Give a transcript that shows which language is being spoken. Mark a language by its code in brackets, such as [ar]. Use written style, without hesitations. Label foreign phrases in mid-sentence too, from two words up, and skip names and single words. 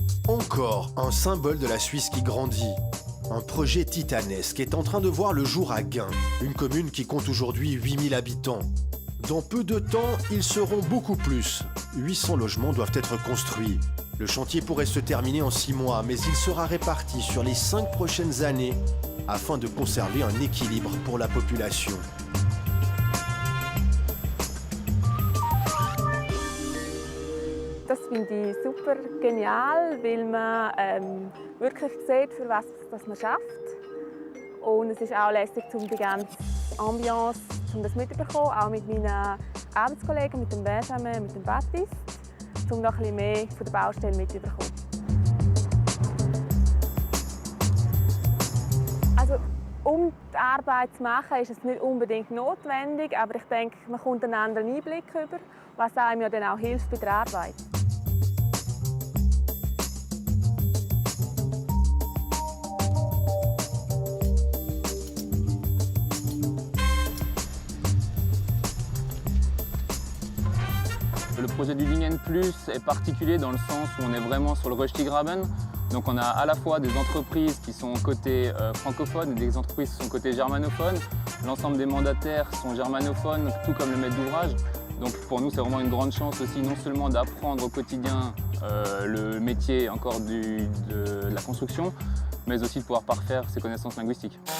[fr] Encore un symbole de la Suisse qui grandit. Un projet titanesque est en train de voir le jour à Gain, une commune qui compte aujourd'hui 8000 habitants. Dans peu de temps, ils seront beaucoup plus. 800 logements doivent être construits. Le chantier pourrait se terminer en 6 mois, mais il sera réparti sur les 5 prochaines années afin de conserver un équilibre pour la population. [de] Das finde ich super genial, weil man wirklich sieht, für was das man schafft. Und es ist auch lässig, um die ganze Ambiance das mitzubekommen, auch mit meinen Arbeitskollegen, mit dem Benjamin, mit dem Baptiste, um noch ein bisschen mehr von der Baustelle mitzubekommen. Also, um die Arbeit zu machen, ist es nicht unbedingt notwendig, aber ich denke, man kommt einen anderen Einblick über, was einem ja dann auch hilft bei der Arbeit. [fr] Le projet du Lingen Plus est particulier dans le sens où on est vraiment sur le Röstigraben. Donc on a à la fois des entreprises qui sont côté francophone et des entreprises qui sont côté germanophone. L'ensemble des mandataires sont germanophones, tout comme le maître d'ouvrage. Donc pour nous, c'est vraiment une grande chance aussi, non seulement d'apprendre au quotidien le métier encore de la construction, mais aussi de pouvoir parfaire ses connaissances linguistiques.